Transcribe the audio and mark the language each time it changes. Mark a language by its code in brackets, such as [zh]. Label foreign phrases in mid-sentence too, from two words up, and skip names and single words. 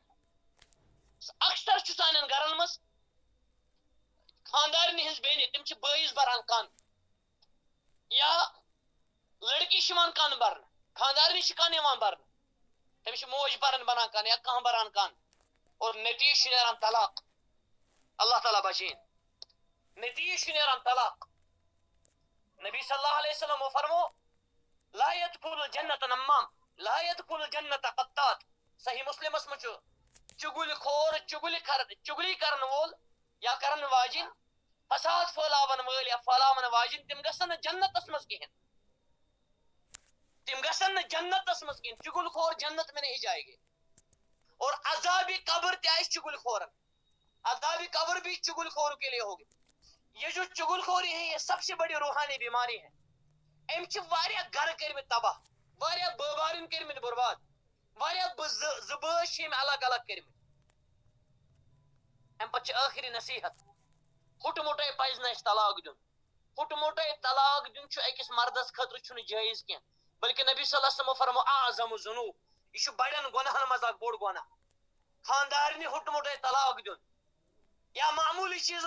[ks] اکثر چھُ سانٮ۪ن گرن منٛز خاندارنہِ ہٕنٛز بیٚنہِ تِم چھِ بٲیِس بران کن، یا لڑکی چھِ یِوان کن برنہٕ، خاندارنہِ چھِ کن یِوان برنہٕ. تٔمِس چھِ موج بران کن یا کانٛہہ بران کن اور نتیٖجہٕ چھُ نیران طلاق. اللہ تعالیٰ بچٲیِن. نتیٖجہٕ چھُ نیران طلاق. نبی صلی اللہ علیہ وسلم فرمو [ar] لا يدخل الجنة نمام لا يدخل الجنة قطات. [ks] صحیح مسلمس منٛز چھُ چُگل خور، چُگلی کرن وول یا کرن واجِنۍ، فساد پھٲلاون وٲلۍ یا پھٲلاون واجِنۍ، تِم گژھن نہٕ جنتس منٛز کِہینۍ. تِم گژھن نہٕ جنتس منٛز کِہینۍ. [ur] چُگل خور جنت میں نہیں جائے گے. [ks] اور عذاب قبر تہِ آسہِ چُگل خورن. [ur] عذاب قبر بھی چُگل خور کے لیے ہوگی. یہ جو چُگل خوری ہے یہ سب سے بڑی روحانی بیماری ہے. [ks] أمۍ چھِ واریاہ گرٕ کٔرمٕتۍ تباہ، واریاہ بٲبارٕنۍ کٔرمٕتۍ برباد، واریاہ زٕ بٲژ چھِ أمۍ الگ الگ کٔرمٕتۍ. امہِ پتہٕ چھِ ٲخری نصیحت، پھُٹ مُٹے پزِ نہٕ اَسہِ طلاق دیُن. پھٹ موٹے طلاق دین اکس مردس خطر چھُنہٕ جٲیز کینٛہہ بلکہ نبی صلی اللہ علیہ وسلم فرمو [ar] اعظم الذنوب [ks] یہ چھُ بڑٮ۪ن گۄناہن منٛز اکھ بوٚڑ گۄناہ خاندارنہِ ہُٹ موٹے طلاق دیُن یا معموٗلی چیٖزن